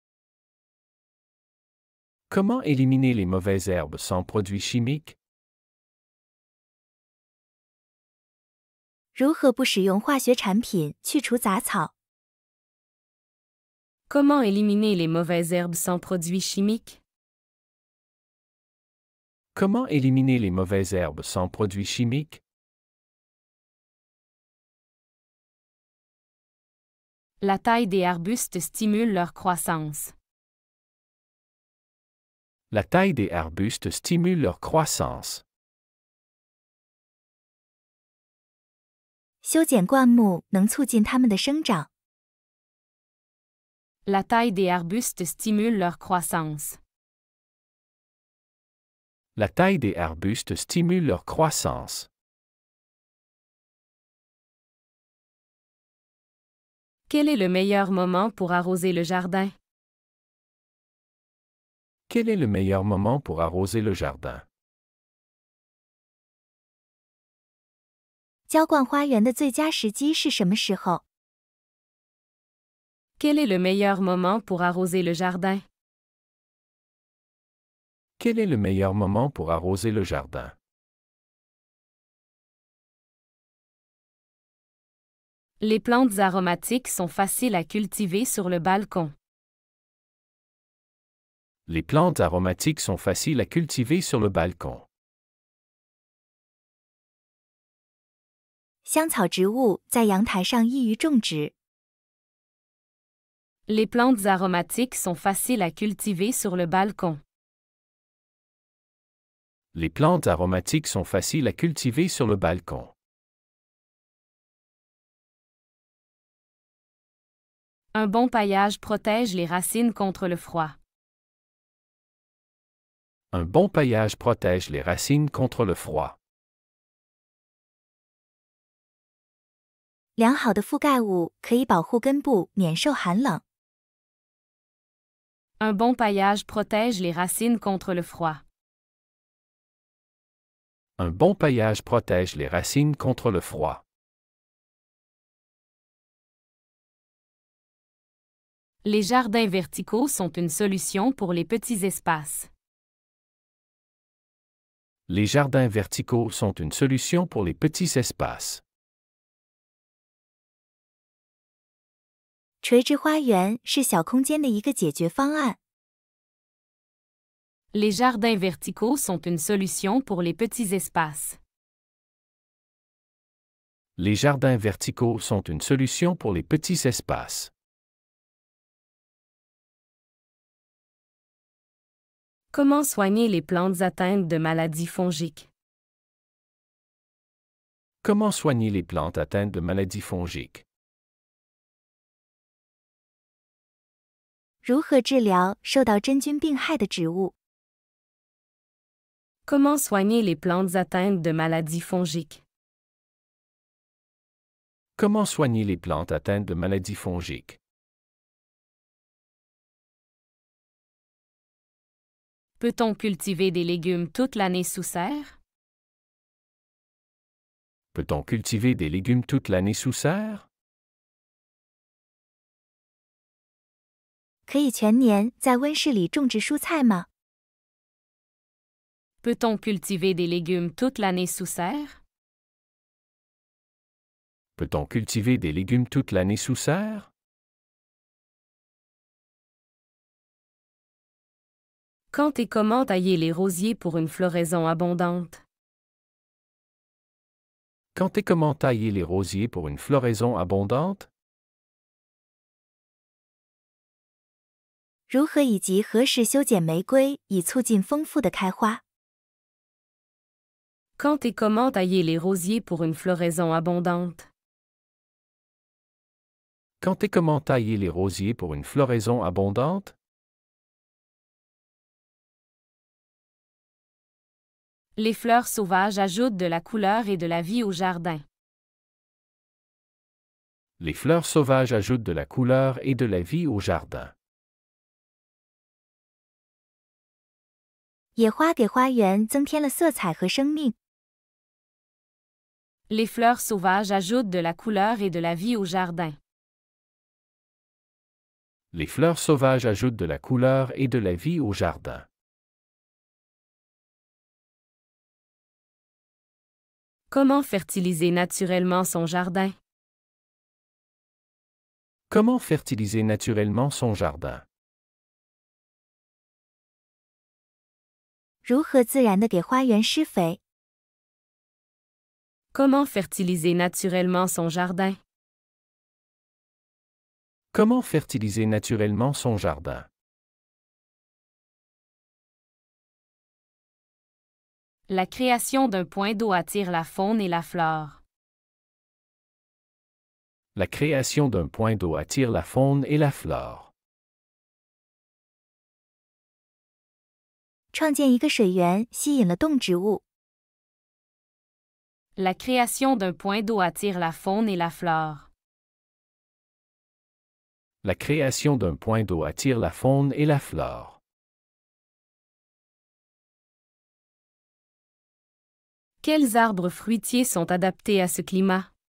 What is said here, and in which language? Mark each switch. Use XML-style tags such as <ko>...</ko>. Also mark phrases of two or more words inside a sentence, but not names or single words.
<fr>Comment éliminer les mauvaises herbes sans produits chimiques?</fr> <zh>如何不使用化学产品去除杂草？</zh> <fr>Comment éliminer les mauvaises herbes sans produits chimiques? Comment éliminer les mauvaises herbes sans produits chimiques? La taille des arbustes stimule leur croissance. La taille des arbustes stimule leur croissance.</fr> <zh>修剪灌木能促进它们的生长。</zh> <fr>La taille des arbustes stimule leur croissance. La taille des arbustes stimule leur croissance. Quel est le meilleur moment pour arroser le jardin? Quel est le meilleur moment pour arroser le jardin?</fr> <zh>浇灌花园的最佳时机是什么时候？</zh> <fr>Quel est le meilleur moment pour arroser le jardin? Quel est le meilleur moment pour arroser le jardin? Les plantes aromatiques sont faciles à cultiver sur le balcon. Les plantes aromatiques sont faciles à cultiver sur le balcon.</fr> <zh>香草植物在阳台上易于种植。</zh> <fr>Les plantes aromatiques sont faciles à cultiver sur le balcon. Les plantes aromatiques sont faciles à cultiver sur le balcon. Un bon paillage protège les racines contre le froid. Un bon paillage protège les racines contre le froid.</fr> <zh>良好的覆盖物可以保护根部免受寒冷。</zh> <fr>Un bon paillage protège les racines contre le froid. Un bon paillage protège les racines contre le froid. Les jardins verticaux sont une solution pour les petits espaces. Les jardins verticaux sont une solution pour les petits espaces.</fr> <zh>垂直花园是小空间的一个解决方案。</zh> <fr>Les jardins verticaux sont une solution pour les petits espaces. Les jardins verticaux sont une solution pour les petits espaces. Comment soigner les plantes atteintes de maladies fongiques? Comment soigner les plantes atteintes de maladies fongiques?</fr> <zh>如何治疗受到真菌病害的植物？</zh> <fr>Comment soigner les plantes atteintes de maladies fongiques? Comment soigner les plantes atteintes de maladies fongiques? Peut-on cultiver des légumes toute l'année sous serre? Peut-on cultiver des légumes toute l'année sous serre?</fr> <zh>可以全年在温室里种植蔬菜吗？</zh> <fr>Peut-on cultiver des légumes toute l'année sous serre? Peut-on cultiver des légumes toute l'année sous serre? Quand et comment tailler les rosiers pour une floraison abondante? Quand et comment tailler les rosiers pour une floraison abondante?</fr> <zh>如何以及何时修剪玫瑰以促进丰富的开花？</zh> <fr>Quand et comment tailler les rosiers pour une floraison abondante? Quand et comment tailler les rosiers pour une floraison abondante? Les fleurs sauvages ajoutent de la couleur et de la vie au jardin. Les fleurs sauvages ajoutent de la couleur et de la vie au jardin.</fr> <zh>野花给花园增添了色彩和生命。</zh> <fr>Les fleurs sauvages ajoutent de la couleur et de la vie au jardin. Les fleurs sauvages ajoutent de la couleur et de la vie au jardin. Comment fertiliser naturellement son jardin? Comment fertiliser naturellement son jardin?</fr> <zh>如何自然地给花园施肥？</zh> <fr>Comment fertiliser naturellement son jardin? Comment fertiliser naturellement son jardin? La création d'un point d'eau attire la faune et la flore. La création d'un point d'eau attire la faune et la flore.</fr> <zh>创建一个水源吸引了动植物。</zh> <fr>La création d'un point d'eau attire la faune et la flore. La création d'un point d'eau attire la faune et la flore. Quels arbres fruitiers sont adaptés à ce climat?</fr>